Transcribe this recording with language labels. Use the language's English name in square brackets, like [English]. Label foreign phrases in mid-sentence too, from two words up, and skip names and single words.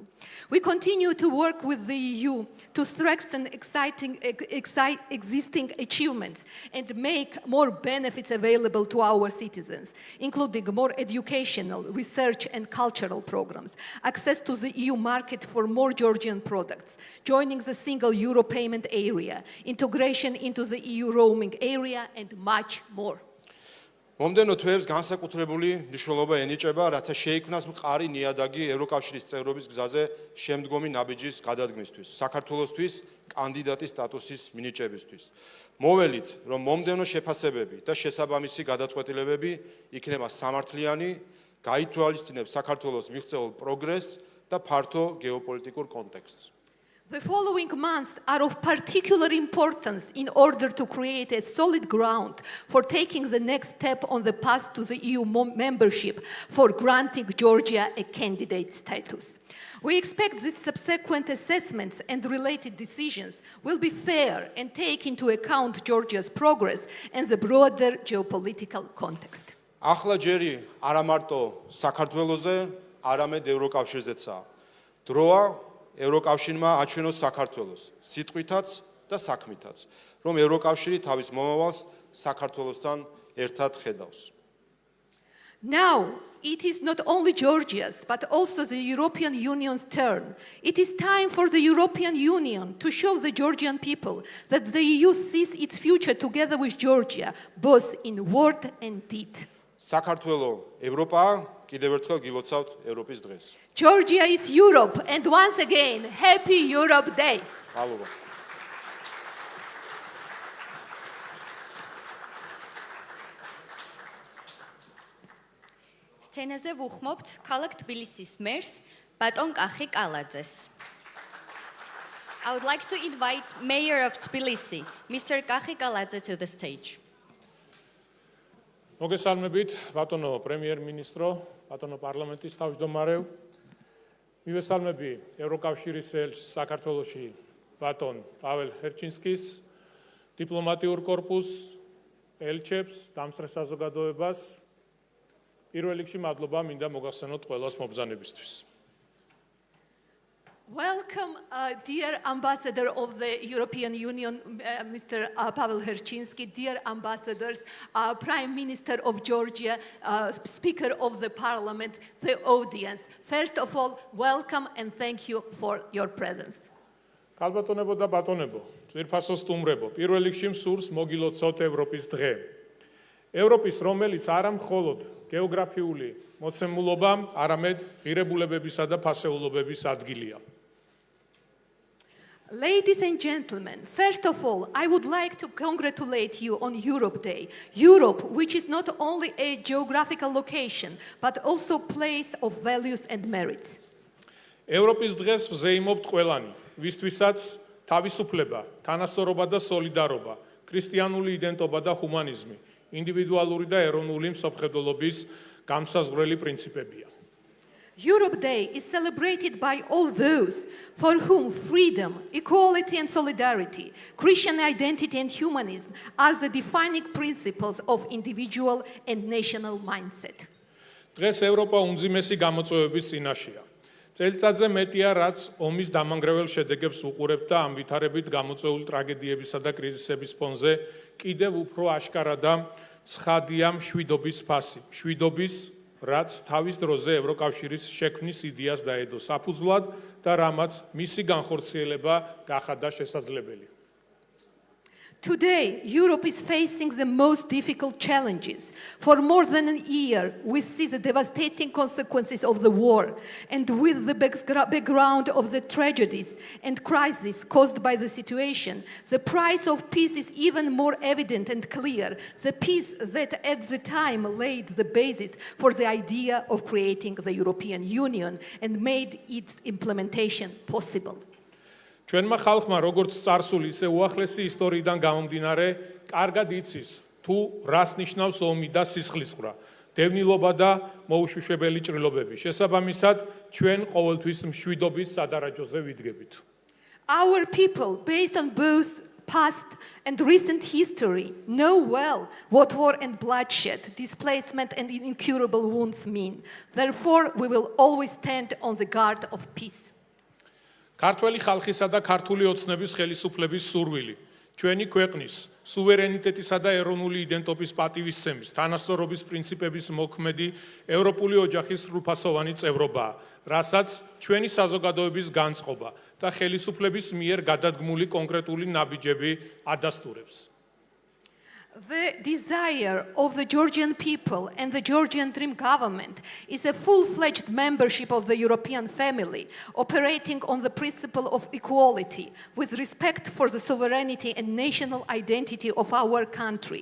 [English] We continue to work with the EU to strengthen existing achievements and make more benefits available to our citizens, including more educational, research and cultural programs, access to the EU market for more Georgian products, joining the single euro payment area, integration into the EU roaming area, and much more. [Georgian] მომდენო თვეებს განსაკუთრებული მნიშვნელობა ენიჭება, რათა შეიქმნას მყარი ნიადაგი ევროკავშირის წევრობის გზაზე შემდგომი ნაბიჯის გადადგმისთვის, საქართველოსთვის კანდიდატის სტატუსის მინიჭებისთვის. მოველით, რომ მომდენო შეფასებები და შესაბამისი გადაწყვეტილებები იქნება სამართლიანი, გაითვალისწინებს საქართველოს მიღწეულ პროგრესს და ფართო გეოპოლიტიკურ კონტექსტს. [English] The following months are of particular importance in order to create a solid ground for taking the next step on the path to the EU membership for granting Georgia a candidate status. We expect these subsequent assessments and related decisions will be fair and take into account Georgia's progress and the broader geopolitical context. [Georgian] ახლა ჯერი არა მარტო საქართველოზე, არამედ ევროკავშირზეცაა. დროა ევროკავშირმა აჩვენოს საქართველოს სიტყვითაც და საქმითაც, რომ ევროკავშირი თავის მომავალს საქართველოსთან ერთად ხედავს. [English] Now, it is not only Georgia's, but also the European Union's turn. It is time for the European Union to show the Georgian people that the EU sees its future together with Georgia, both in word and deed. [Georgian] საქართველო ევროპაა, კიდევ ერთხელ გილოცავთ ევროპის დღეს. [English] Georgia is Europe, and once again, Happy Europe Day! [Georgian] მადლობა. სცენაზე ვუხმობთ ქალაქ თბილისის მერს ბატონ კახი კალაძეს. [English] I would like to invite Mayor of Tbilisi, Mr. Kachi Kaladze, to the stage. [Georgian] მოგესალმებით, ბატონო პრემიერ-მინისტრო, ბატონო პარლამენტის თავმჯდომარე. მივესალმები ევროკავშირის ელჩს საქართველოში ბატონ პაվել ჰერჩინსკის, დიპლომატიურ კორპუსს, ელჩებს, დამსწრე საზოგადოებას. პირველ რიგში მადლობა მინდა მოგახსენოთ ყველას მობრძანებისთვის. [English] Welcome, dear Ambassador of the European Union, Mr. Pavel Herchinsky, dear ambassadors, Prime Minister of Georgia, Speaker of the Parliament, the audience. First of all, welcome and thank you for your presence. [Georgian] ქალბატონებო და ბატონებო, ძვირფასო სტუმრებო, პირველ რიგში მსურს მოგილოცოთ ევროპის დღე. ევროპის, რომელიც არა მხოლოდ გეოგრაფიული მოცემულობა, არამედ ღირებულებებისა და ფასეულობების ადგილია. [English] Ladies and gentlemen, first of all, I would like to congratulate you on Europe Day. Europe, which is not only a geographical location, but also a place of values and merits. [Georgian] ევროპის დღეს ვზეიმობთ ყველანი, ვისთვისაც თავისუფლება, თანასწორობა და სოლიდარობა, ქრისტიანული იდენტობა და ჰუმანიზმი, ინდივიდუალური და ეროვნული მსოფლმხედველობის გამსაზღვრელი პრინციპებია. [English] Europe Day is celebrated by all those for whom freedom, equality and solidarity, Christian identity and humanism are the defining principles of individual and national mindset. [Georgian] დღეს ევროპა უმძიმესი გამოწვევების წინაშეა. წელიწადზე მეტია, რაც ომის დამანგრეველ შედეგებს უყურებთ და ამ ვითარებით გამოწვეული ტრაგედიებისა და კრიზისების ფონზე კიდევ უფრო აშკარა და ცხადია მშვიდობის ფასი. მშვიდობის, რაც თავის დროზე ევროკავშირის შექმნის იდეას დაედო საფუძვლად და რამაც მისი განხორციელება გახადა შესაძლებელი. [English] Today, Europe is facing the most difficult challenges. For more than a year, we see the devastating consequences of the war, and with the background of the tragedies and crises caused by the situation, the price of peace is even more evident and clear. The peace that at the time laid the basis for the idea of creating the European Union and made its implementation possible. [Georgian] ჩვენმა ხალხმა როგორც წარსული, ისე უახლესი ისტორიიდან გამომდინარე, კარგად იცის თუ რას ნიშნავს ომი და სისხლისღვრა, დევნილობა და მოუშვებელი ჭრილობები. შესაბამისად, ჩვენ ყოველთვის მშვიდობის სადარაჯოზე ვიდგებით. [English] Our people, based on both past and recent history, know well what war and bloodshed, displacement and incurable wounds mean. Therefore, we will always stand on the guard of peace. [Georgian] ქართველი ხალხისა და ქართული ოცნების ხელისუფლების სურვილი, ჩვენი ქვეყნის სუვერენიტეტისა და ეროვნული იდენტობის პატივისცემის, თანასწორობის პრინციპების მოქმედი ევროპული ოჯახის სრულფასოვანი წევრობაა, რასაც ჩვენი საზოგადოების განწყობა და ხელისუფლების მიერ გადადგმული კონკრეტული ნაბიჯები ადასტურებს. [English] The desire of the Georgian people and the Georgian Dream government is a full-fledged membership of the European family, operating on the principle of equality, with respect for the sovereignty and national identity of our country.